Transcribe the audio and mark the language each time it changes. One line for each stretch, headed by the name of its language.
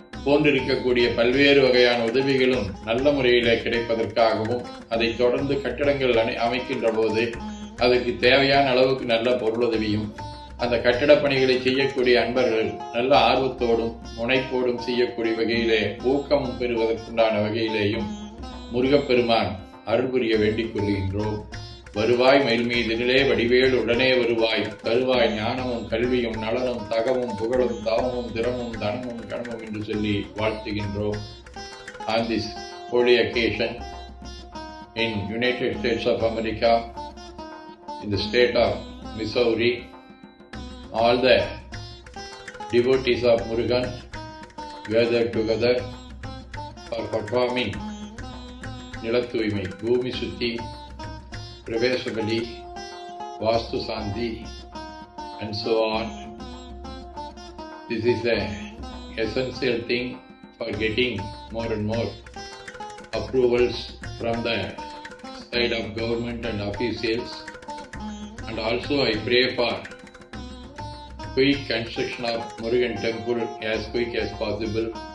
Tamil: போன்றிருக்கக்கூடிய பல்வேறு வகையான உதவிகளும் நல்ல முறையிலே கிடைப்பதற்காகவும் அதைத் தொடர்ந்து கட்டிடங்கள் அமைக்கின்ற போது அதற்கு தேவையான அளவுக்கு நல்ல பொருளுதவியும் அந்த கட்டிடப் பணிகளை செய்யக்கூடிய அன்பர்கள் நல்ல ஆர்வத்தோடும் முனைப்போடும் செய்யக்கூடிய வகையிலே ஊக்கமும் பெறுவதற்குண்டான வகையிலேயும் முருகப்பெருமான் அருள் புரிய வேண்டிக் கொள்கின்றோம். வருவாய் மயில் மீதினிலே வடிவேல் உடனே வருவாய், தருவாய் ஞானமும் கல்வியும் நலனும் தகமும் புகழும் தாவமும் திறமும் தனமும் கணமும் என்று சொல்லி வாழ்த்துகின்றோம்.
English: On this holy occasion in United States of America, in the state of Missouri, all the devotees of Murugan gathered together for performing
Tamil: நில தூய்மை, பூமி சுத்தி, பிரவேச பலி, வாஸ்து சாந்தி, and so on.
English: This is an essential thing for getting more and more approvals from the side of government and officials. And also I pray for quick construction of Murugan temple as quick as possible.